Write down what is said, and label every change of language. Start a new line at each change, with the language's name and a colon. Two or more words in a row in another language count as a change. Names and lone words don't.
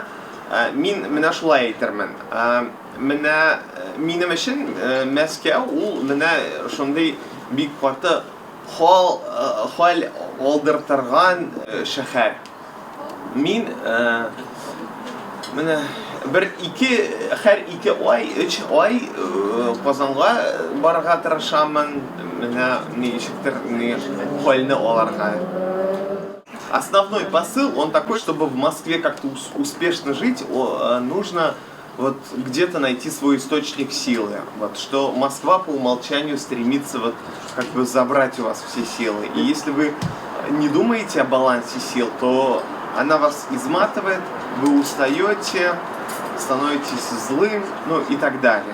Tatar: Мин менә шулай әйтермен. Менә минем өчен Мәскәү ул менә шундый бик каты хал алдыртырган шәһәр. Мин менә һәр 2 ай, 3 ай Казанга барырга тырышамын. Менә ничектер хәлне аларга.
Russian: Основной посыл, он такой, чтобы в Москве как-то успешно жить, нужно вот где-то найти свой источник силы. Вот, что Москва по умолчанию стремится вот как бы забрать у вас все силы. И если вы не думаете о балансе сил, то она вас изматывает, вы устаете, становитесь злым, ну и так далее.